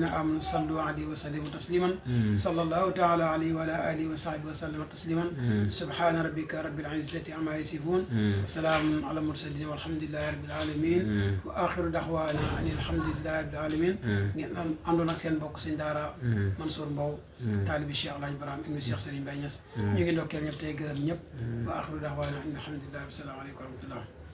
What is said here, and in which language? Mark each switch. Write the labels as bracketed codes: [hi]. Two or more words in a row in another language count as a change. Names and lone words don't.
[ar] آمنوا صلوا عليه وسلموا تسليما صلى الله تعالى عليه وعلى آله وصحبه وسلم تسليما سبحان ربك رب العزة عما يصفون وسلام على المرسلين والحمد لله رب العالمين وآخر دعوانا أن الحمد لله رب العالمين عندنا سين بوك سين دارا منصور مبو طالب الشيخ الله إبراهيم إنه الشيخ سليم باي Niass [wo] ñu ngi ndokkeel ñëpp tey gërëm ñëpp [ar] وآخر دعوانا الحمد لله والسلام عليكم ورحمة الله